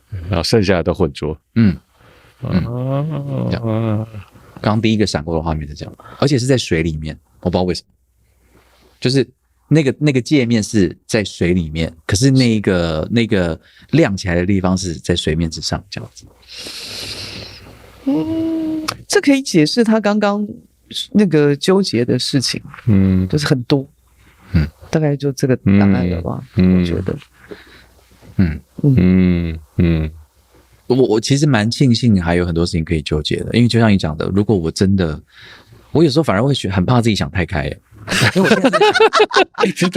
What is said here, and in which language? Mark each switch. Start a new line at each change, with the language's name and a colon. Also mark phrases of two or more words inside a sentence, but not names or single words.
Chinese: 然後剩下的都混濁，剛第一個閃過的畫面是這樣，而且是在水裡面，我不知道為什麼，就是那個界面是在水裡面，可是那個亮起來的地方是在水面之上，這樣子。這可以解釋他剛剛那個糾結的事情，就是很多，大概就這個答案了吧，我覺得，我其實蠻慶幸還有很多事情可以糾結的，因為就像你講的，如果我真的，我有時候反而會很怕自己想太開，因為我現在